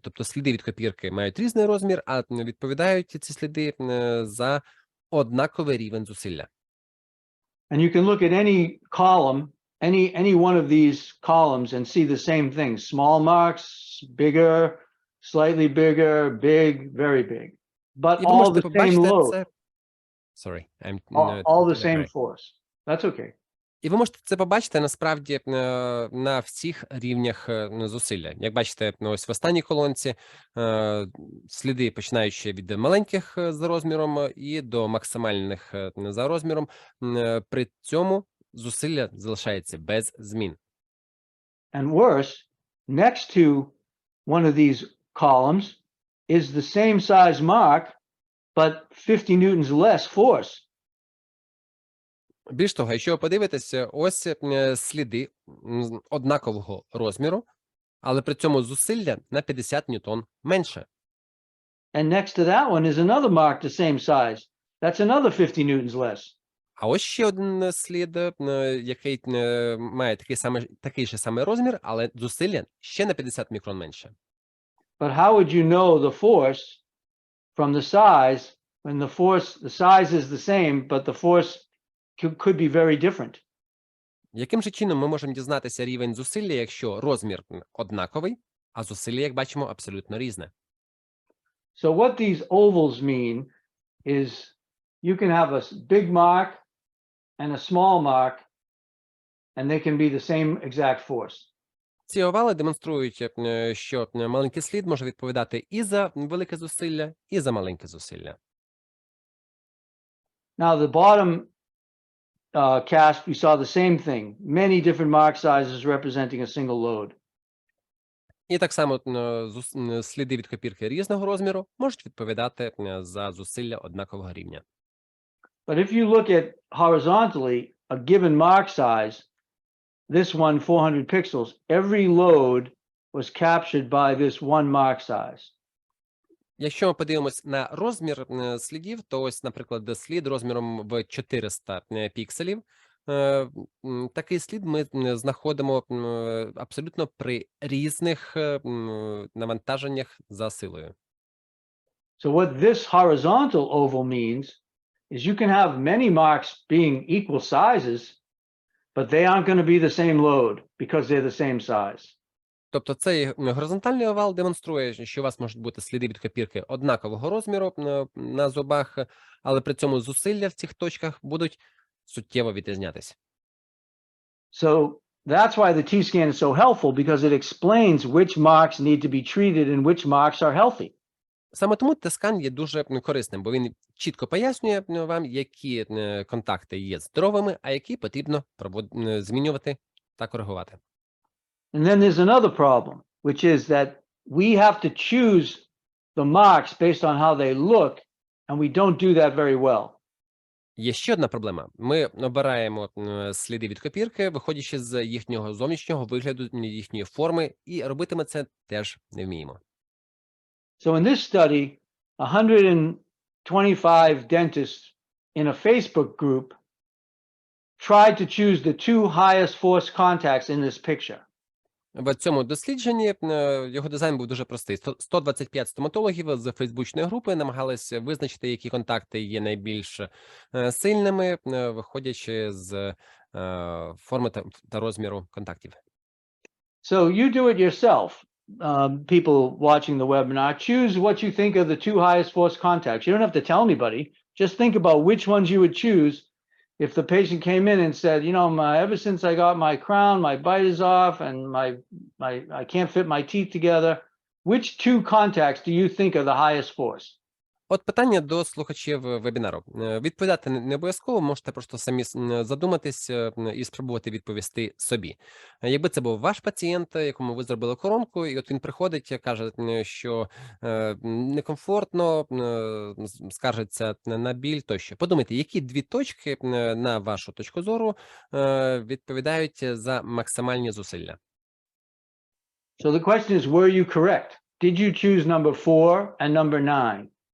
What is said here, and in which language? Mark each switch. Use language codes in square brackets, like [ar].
[uk] Тобто сліди від копірки мають різний розмір, а відповідають ці сліди за однаковий рівень зусилля. [en] And you can look at any column, any one of these columns and see the same thing. Small marks, bigger, slightly bigger, big, very big. But [uk] І ви [en] all [uk] можете [en] the same [uk] побачити [en] load, [uk] це. [en] Sorry, I'm all the same force. That's okay. [uk] І ви можете це побачити насправді на всіх рівнях зусилля. Як бачите, ось в останній колонці сліди, починаючи від маленьких за розміром і до максимальних за розміром, при цьому зусилля залишається без змін. [en] And worse, next to one of these columns is the same size mark, but 50 newtons less force. [uk] Більш того, якщо ви подивитеся, ось сліди однакового розміру, але при цьому зусилля на 50 ньютон менше. [en] And next to that one is another mark the same size. That's another 50 newtons less. [uk] А ось ще один слід, який має такий же самий розмір, але зусилля ще на 50 мікрон менше. [en] But how would you know the force from the size when the size is the same, but the force could be very different? [uk] Яким же чином ми можемо дізнатися рівень зусилля, якщо розмір однаковий, а зусилля, як бачимо, абсолютно різне? [en] So what these ovals mean is you can have a big mark and a small mark, and they can be the same exact force. [uk] Ці овали демонструють, що маленький слід може відповідати і за велике зусилля, і за маленьке зусилля. [en] Now the bottom cast, we saw the same thing. Many different mark sizes representing a single load. [uk] І так само сліди від копірки різного розміру можуть відповідати за зусилля однакового рівня. [en] But if you look at horizontally a given mark size, this one 400 pixels, every load was captured by this one mark size. [uk] Якщо ми подивимось на розмір слідів, то ось, наприклад, слід розміром в 400 пікселів Такий слід ми знаходимо абсолютно при різних навантаженнях за силою. [en] So what this horizontal oval means is you can have many marks being equal sizes, but they aren't going to be the same load because they're the same size. [uk] Тобто цей горизонтальний овал демонструє, що у вас можуть бути сліди від копірки однакового розміру на зубах, але при цьому зусилля в цих точках будуть суттєво відрізнятися. [en] So that's why the T-scan is so helpful, because it explains which marks need to be treated and which marks are healthy. [uk] Саме тому T-скан є дуже корисним, бо він чітко пояснює вам, які контакти є здоровими, а які потрібно змінювати та коригувати. [en] And then there's another problem, which is that we have to choose the marks based on how they look, and we don't do that very well. [uk] Є ще одна проблема. Ми обираємо сліди від копірки, виходячи з їхнього зовнішнього вигляду, їхньої форми, і робити ми це теж не вміємо. [en] So in this study, 125 dentists in a Facebook group tried to choose the two highest force contacts in this picture. В цьому дослідженні його дизайн був дуже простий. 125 стоматологів з фейсбучної групи намагалися визначити, які контакти є найбільш сильними, виходячи з форми та розміру контактів. So you do it yourself, people watching the webinar. Choose what you think are the two highest force contacts. You don't have to tell anybody. Just think about which ones you would choose if the patient came in and said, you know, ever since I got my crown, my bite is off and I can't fit my teeth together. Which two contacts do you think are the highest force? [uk] От питання до слухачів вебінару. Відповідати не обов'язково, можете просто самі задуматись і спробувати відповісти собі. Якби це був ваш пацієнт, якому ви зробили коронку, і от він приходить і каже, що некомфортно, скаржиться на біль тощо. Подумайте, які дві точки, на вашу точку зору, відповідають за максимальні зусилля? [en] So the question is, were you correct? Did you choose number 4 and number 9?